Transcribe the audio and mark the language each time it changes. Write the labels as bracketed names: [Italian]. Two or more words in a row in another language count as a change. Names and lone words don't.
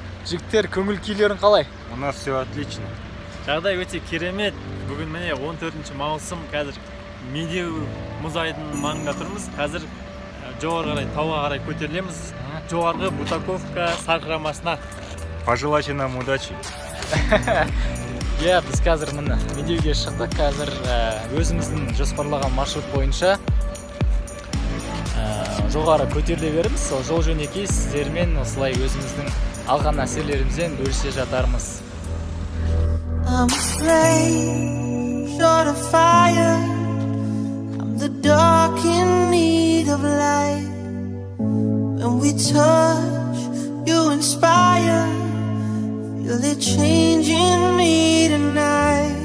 [Kazakh] Жігіттер, көңіл күйлерің қалай? [Russian] У нас все отлично. [Kazakh] Жағдай өте керемет. Бүгін міне 14 маусым, қазір Медеу мұз айдынының маңында тұрмыз. Қазір жоғары қарай, тауға қарай көтерілеміз. Жоғарғы Бутаковка сарқырамасына. [Russian] Пожелайте нам удачи. [Kazakh] Біз қазір міне Медеуге шықтық. Қазір өзіміздің жоспарлаған маршрут бойынша жоғары көтеріле береміз. Сол жол жөнекей сіздермен осылай өзіміздің алған нәрселерімізден бөлісе жатармыз. [English] I'm a flame, short of fire. I'm the dark in need of light. When we touch, you inspire. Feel it changing me tonight.